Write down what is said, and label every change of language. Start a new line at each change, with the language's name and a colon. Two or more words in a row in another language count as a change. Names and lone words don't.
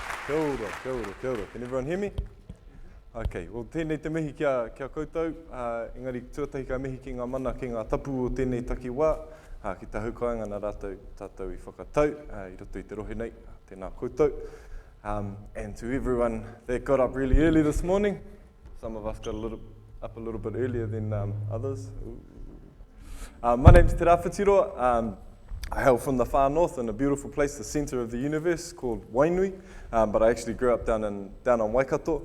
Māori: Kia ora, kia ora, kia ora.
English: Can everyone hear me? Okay, well,
Māori: tēnei te mihi kia koutou. Engari, tuatahi ka mihi ki ngā mana ki ngā tapu o tēnei taki wā. Ki tā haukainga nā tātou I whakatau, I roto I te rohe nei, tēnā koutou.
English: And to everyone that got up really early this morning, some of us got up a little bit earlier than others. My name's Te Rawhitiroa. I hail from the far north in a beautiful place, the centre of the universe, called Wainui, but I actually grew up down on Waikato.